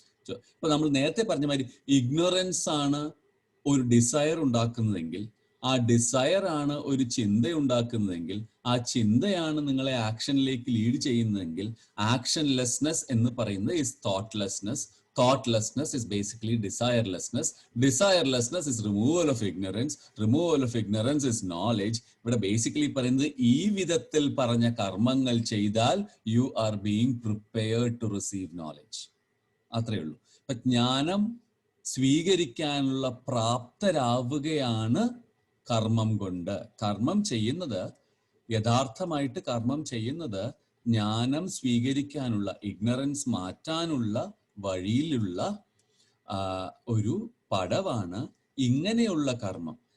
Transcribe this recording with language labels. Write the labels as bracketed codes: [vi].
[ml] ഇപ്പൊ നമ്മൾ നേരത്തെ പറഞ്ഞ മാതിരി ഇഗ്നോറൻസ് ആണ് ഒരു ഡിസയർ ഉണ്ടാക്കുന്നതെങ്കിൽ, ആ ഡിസയർ ആണ് ഒരു ചിന്ത ഉണ്ടാക്കുന്നതെങ്കിൽ, ആ ചിന്തയാണ് നിങ്ങളെ ആക്ഷനിലേക്ക് ലീഡ് ചെയ്യുന്നതെങ്കിൽ, ആക്ഷൻലെസ്നെസ് എന്ന് പറയുന്നത് [en] Is thoughtlessness. Thoughtlessness is basically desirelessness. Desirelessness is removal of ignorance. Removal of ignorance is knowledge. [ml] ഇവിടെ ബേസിക്കലി പറയുന്നത് ഈ വിധത്തിൽ പറഞ്ഞ കർമ്മങ്ങൾ ചെയ്താൽ [en] You are being prepared to receive knowledge. [ml] അത്രയേ ഉള്ളൂ. അപ്പൊ ജ്ഞാനം സ്വീകരിക്കാനുള്ള പ്രാപ്തരാവുകയാണ് കർമ്മം കൊണ്ട്. കർമ്മം ചെയ്യുന്നത്, യഥാർത്ഥമായിട്ട് കർമ്മം ചെയ്യുന്നത് ജ്ഞാനം സ്വീകരിക്കാനുള്ള, ഇഗ്നറൻസ് മാറ്റാനുള്ള വഴിയിലുള്ള ഒരു പടവാണ് ഇങ്ങനെയുള്ള കർമ്മം.